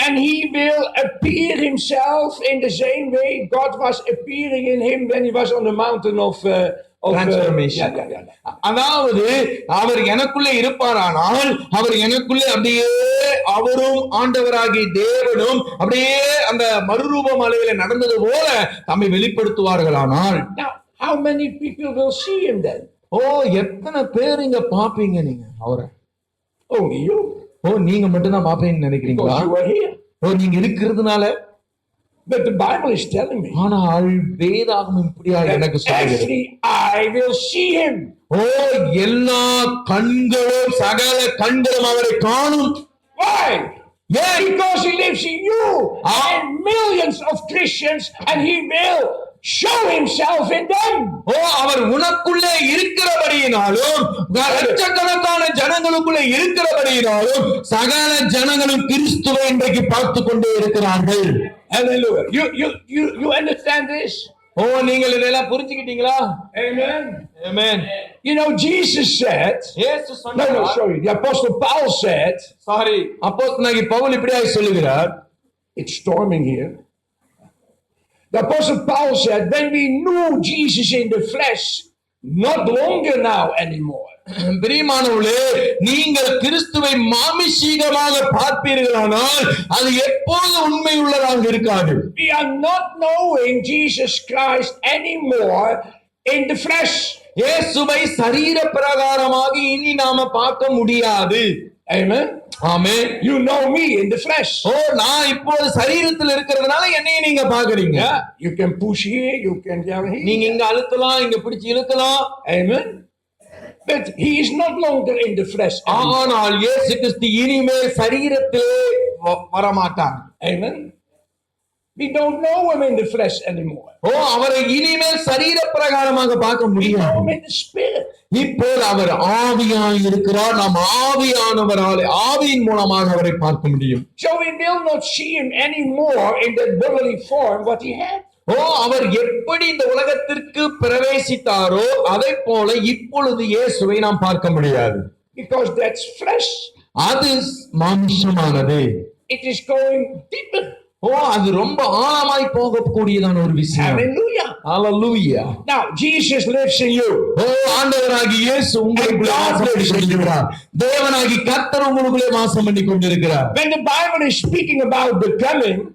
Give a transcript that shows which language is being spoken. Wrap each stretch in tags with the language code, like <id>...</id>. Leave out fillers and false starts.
<en>And he will appear himself in the same way God was appearing in him when he was on the mountain of transformation.</en> <ta>அதாவது அவர் எனக்குள்ளே இருப்பாரானால் அவர் எனக்குள்ளே அப்படியே அவரும் ஆண்டவராகிய தேவனும் அப்படியே அந்த மறுரூப மலையில நடந்தது போல தம்மை வெளிப்படுத்துவார்களானால்</ta> <en>now how many people will see him then?</en> <ta>ஓ எத்தனை பேர் இங்க பாப்பீங்க நீங்க அவரை?</ta> <en>Only you.</en> <ta>ஓ நீங்க மட்டும்தான் பாப்பீங்கன்னு நினைக்கிறீங்களா?</ta> <en>Because you are here.</en> <ta>ஓ நீங்க இருக்கிறதுனால.</ta> <en>But the Bible is telling me</en> <ta>ஆனால் வேதாகமம் இப்படியா எனக்கு</ta> <en>that</en> <ta>சொல்லுகிறது.</ta> <en>every eye will see him.</en> <ta>ஓ எல்லா கண்களும் சகல கண்களும் அவரை காணும்.</ta> <en>Why?</en> <ta>ஏன்?</ta> <en>Because he lives in you and millions of Christians, and he will show himself in them.</en> <ta>ஓ அவர் உனக்குள்ளே இருக்கிறபடியினாலும் லட்சக்கணக்கான ஜனங்களுக்குள்ளே இருக்கிறபடியினாலும் சகல ஜனங்களும் கிறிஸ்துவை இன்றைக்கு பார்த்து கொண்டே இருக்கிறார்கள்.</ta> <en>Hallelujah. You understand this?</en> <ta>ஓ நீங்கள் இதெல்லாம் புரிஞ்சுக்கிட்டீங்களா?</ta> <en>Amen.</en> <ta>Amen.</ta> <en>You know, Jesus said,</en> <ta>இயேசு</ta> <en>no,</en> <ta>சொன்னார்.</ta> <en>sorry, the Apostle Paul said,</en> <ta>sorry அப்போஸ்தலனாகிய பவுல் இப்படியாய் சொல்லுகிறார்.</ta> <en>it's storming here. The Apostle Paul said, when we knew Jesus in the flesh, not longer now anymore.</en> <ta>பிரியமானவர்களே, நீங்கள் கிறிஸ்துவை மாமிசீகமாக பார்ப்பீர்களானால் அது எப்போது உண்மை உள்ளதாக இருக்காது.</ta> <en>We are not knowing Jesus Christ anymore in the flesh.</en> <ta>இயேசுவை சரீர பிரகாரமாக இனி நாம பார்க்க முடியாது.</ta> <en>Amen.</en> <ta>Amen.</ta> <en>You know me in the flesh.</en> <ta>ஓ நான் இப்போது சரீரத்தில் இருக்கிறதுனால என்னைய நீங்க பாக்குறீங்க.</ta> <en>Yeah, you can push here, you can down here.</en> <ta>நீங்க இங்க அழுத்தலாம், இங்க பிடிச்சு இழுக்கலாம்.</ta> <en>Amen. But he is not longer in the flesh.</en> <ta>ஆனால் இயேசு கிறிஸ்து இனிமேல் சரீரத்திலே வரமாட்டார்.</ta> <en>Amen. We don't know him in the flesh anymore.</en> <ta>ஓ அவரை இனிமேல் சரீர பிரகாரமாக பார்க்க</ta> <en>We know</en> <ta>முடியாது.</ta> <en>him in the spirit.</en> <ta>இப்போது அவர் ஆவியாய் இருக்கிறார். நாம் ஆவியானவரால் ஆவியின் மூலமாக அவரை பார்க்க முடியும்.</ta> <en>So we will not see him anymore in that bodily form what he had.</en> <ta>ஓ அவர் எப்படி இந்த உலகத்திற்கு பிரவேசித்தாரோ அதை போல இப்பொழுது இயேசுவை நாம் பார்க்க முடியாது.</ta> <en>Because that's flesh.</en> <ta>அது மாம்சமானது.</ta> <en>It is going deeper.</en> <ta>ஓ அது ரொம்ப ஆழமாய் போகக்கூடியதான ஒரு விஷயம்.</ta> <en>Hallelujah.</en> <ta>Hallelujah.</ta> <en>Now Jesus lives in you.</en> <ta>ஓ ஆண்டவராகிய இயேசு உங்களுக்குள்ளே வாசம் பண்ணி கொண்டிருக்கிறார். தேவனாகி கர்த்தர் உங்களுக்குள்ளே வாசம் பண்ணி கொண்டிருக்கிறார்.</ta> <en>When the Bible is speaking about the coming,</en>